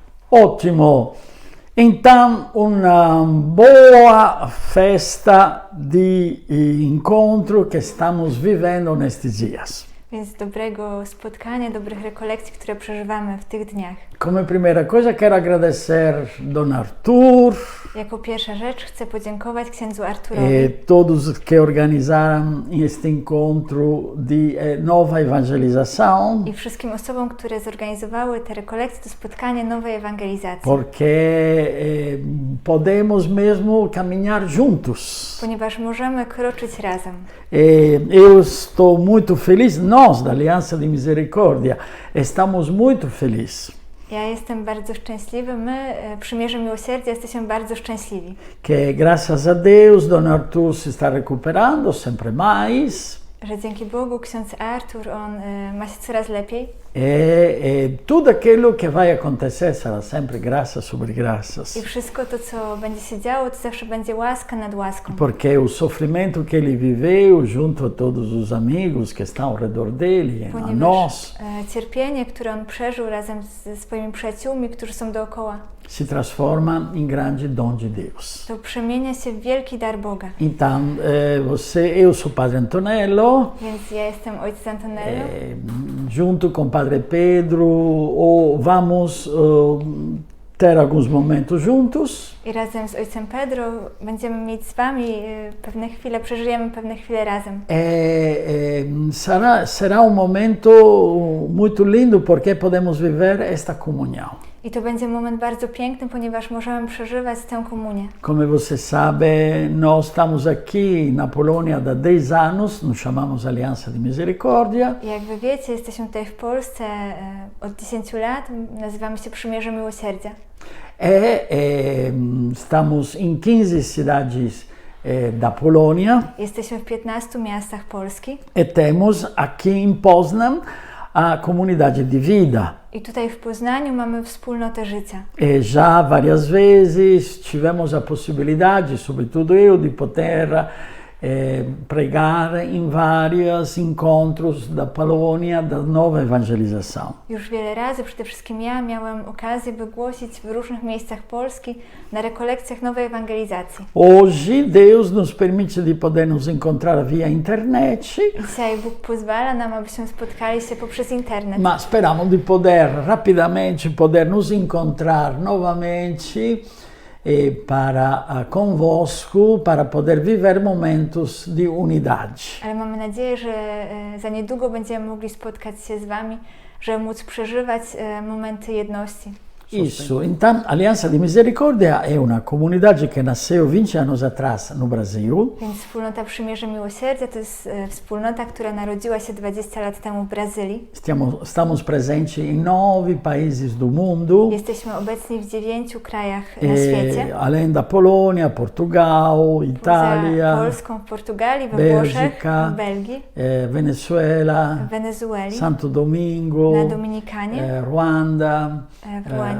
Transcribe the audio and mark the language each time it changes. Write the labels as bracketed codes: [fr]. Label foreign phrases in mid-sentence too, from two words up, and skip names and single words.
[it] Ottimo. [pt] Então, uma boa festa de encontro que estamos vivendo nestes dias. [pl] Więc dobrego spotkania, dobrych rekolekcji, które przeżywamy w tych dniach. [pt] Como primeira coisa, quero agradecer Don Arthur, [pl] Jako pierwsza rzecz chcę podziękować księdzu Arturowi [pt] todos que organizaram este encontro de nova evangelização, [pl] i wszystkim osobom, które zorganizowały te rekolekcje, to spotkanie nowej ewangelizacji. [pt] porque podemos mesmo caminhar juntos. [pl] Ponieważ możemy kroczyć razem. [pt] Eu estou muito feliz, nós da Aliança de Misericórdia estamos muito felizes [pl] Ja jestem bardzo szczęśliwy, my, Przymierze Miłosierdzia, jesteśmy bardzo szczęśliwi. [pt] que graças a Deus Don Arthur se está recuperando sempre mais. [pl] Że dzięki Bogu ksiądz Artur, on ma się coraz lepiej. [pt] Tudo aquilo que vai acontecer será sempre graça sobre graças. [pl] I wszystko to, co będzie się działo, to zawsze będzie łaska nad łaską. [pt] Porque o sofrimento que ele viveu junto a todos os amigos que estão ao redor dele, a [pl] Ponieważ [pt] nós, [pl] cierpienie, które on przeżył razem ze swoimi przyjaciółmi, którzy są dookoła, [pt] se transforma em grande dom de Deus. [pl] to przemienia się w wielki dar Boga. [pt] Então, eu sou Padre Antonello, [pl] Więc ja jestem ojciec Antonello. [pt] junto com Padre Pedro, vamos ter alguns momentos juntos. [pl] I razem z ojcem Pedro będziemy mieć z wami pewne chwile, przeżyjemy pewne chwile razem. [pt] Será momento muito lindo porque podemos viver esta comunhão. [pl] I to będzie moment bardzo piękny, ponieważ możemy przeżywać tę komunię. [pt] Como você sabe, nós estamos aqui na Polônia há 10 anos, nos chamamos Aliança de Misericórdia. [pl] I jak wy wiecie, jesteśmy tutaj w Polsce od 10 lat, nazywamy się Przymierze Miłosierdzia. [pt] Estamos em 15 cidades da Polônia. [pl] Jesteśmy w 15 miastach Polski. [pt] E temos aqui em Poznań a comunidade de vida. [pl] I tutaj w Poznaniu mamy wspólnotę życia. [pt] Já várias vezes tivemos a possibilidade, sobretudo eu, de poder pregar em vários encontros da Polônia da nova evangelização. [pl] Już wiele razy, przede wszystkim ja, miałam okazję, by głosić w różnych miejscach Polski na rekolekcjach nowej ewangelizacji. [pt] Hoje Deus nos permite de poder nos encontrar via internet. [pl] Dzisiaj Bóg pozwala nam, abyśmy spotkali się poprzez internet. [pt] Mas esperamos de poder rapidamente poder nos encontrar novamente para convosco, para poder viver momentos de unidade. [pl] Ale mamy nadzieję, że za niedługo będziemy mogli spotkać się z wami, żeby móc przeżywać momenty jedności. [pt] Isso. Então, Aliança de Misericórdia é uma comunidade que nasceu 20 anos atrás no Brasil. [pl] Więc wspólnota Przymierze Miłosierdzia to jest wspólnota, która narodziła się 20 lat temu w Brazylii. [pt] Estamos presentes em 9 países do mundo. [pl] Jesteśmy obecni w 9 krajach na świecie. [pt] Além da Polônia, Portugal, Itália, [pl] Poza Polską, w Portugalii, we Włoszech, w Belgii, [pt] Venezuela, [pl] w Wenezueli, [pt] Santo Domingo, [pl] na Dominikanie, [pt] Ruanda, [pl] w Rwandzie,